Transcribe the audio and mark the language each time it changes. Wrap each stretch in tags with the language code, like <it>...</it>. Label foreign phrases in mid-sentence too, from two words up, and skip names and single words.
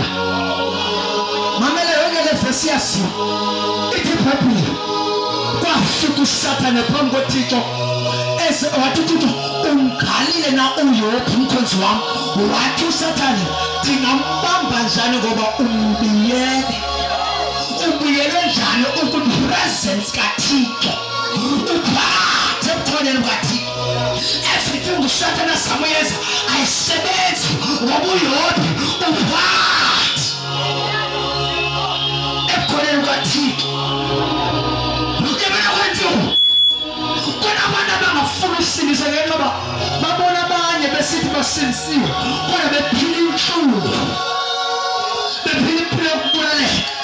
<xh>Mamele yonke le vesi yasiwa ithi iBhayibhile kwafika uSathane phambi koThixo wathi uThixo ungalile na uYobe umkhonzi wami. Wathi uSathane ndingambamba njani ngoba umbiyele. Ubuyele njani ukupresence kaThixo uphathe ebukhoneni bukaThixo. Everything uSathane asamuyenza ayisebenzi ngoba uYobe uphathe ebukhoneni bukaThixo. Ukebona kwensuku khona abantu abangafuna usinisa ngenqaba babona abanye besithi basinisiwe kodwa bephila inhlungu, bephila impilo yokubulaleka.</xh>